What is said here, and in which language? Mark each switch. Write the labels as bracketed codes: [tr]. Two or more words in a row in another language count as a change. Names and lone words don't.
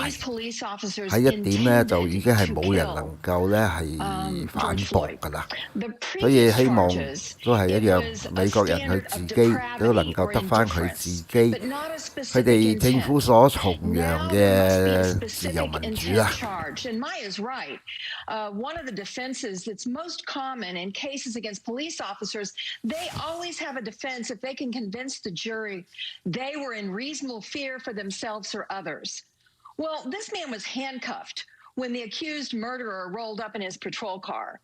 [yue] 喺一點呢，就已經係冇人能夠呢係反駁㗎啦。所以希望都係一樣，美國人佢自己都能夠得返佢自己佢哋政府所崇洋嘅自由民主啦。 [en] One of the defenses that's most common in cases against police officers, they always have a defense if they can convince the jury they were in reasonable fear for themselves or others. Well, this man was handcuffed when the accused murderer rolled up in his patrol car.